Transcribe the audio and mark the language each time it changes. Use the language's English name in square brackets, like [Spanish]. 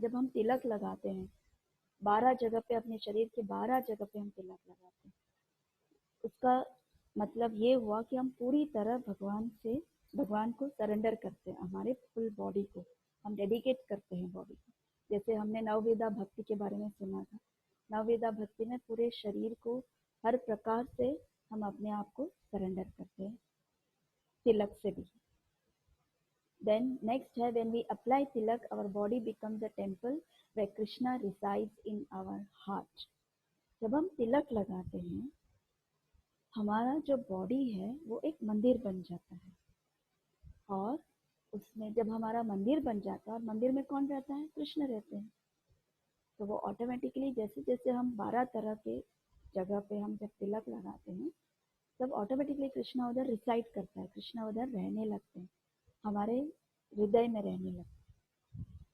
[Hindi] जब हम तिलक लगाते हैं 12 जगह पे, अपने शरीर के 12 जगह पे हम तिलक लगाते हैं, उसका मतलब ये हुआ कि हम पूरी तरह भगवान को सरेंडर करते हैं, हमारे फुल बॉडी को हम डेडिकेट करते हैं बॉडी को। जैसे हमने नवविधा भक्ति के बारे में सुना था, नवविधा भक्ति में पूरे शरीर को हर प्रकार से हम अपने आप को सरेंडर करते हैं, तिलक से भी। [English] Then next [Hindi] है, [English] when we apply tilak, our body becomes a temple where Krishna resides in our heart. [Hindi] जब हम तिलक लगाते हैं, हमारा जो बॉडी है वो एक मंदिर बन जाता है, और उसमें जब हमारा मंदिर बन जाता है, और मंदिर में कौन रहता है? कृष्ण रहते हैं। तो वो ऑटोमेटिकली जैसे जैसे हम 12 तरह के जगह पे हम जब तिलक लगाते हैं, तब ऑटोमेटिकली कृष्णा उधर रिसाइड करता है, कृष्णा उधर रहने लगते हैं, हमारे हृदय में रहने लगते हैं।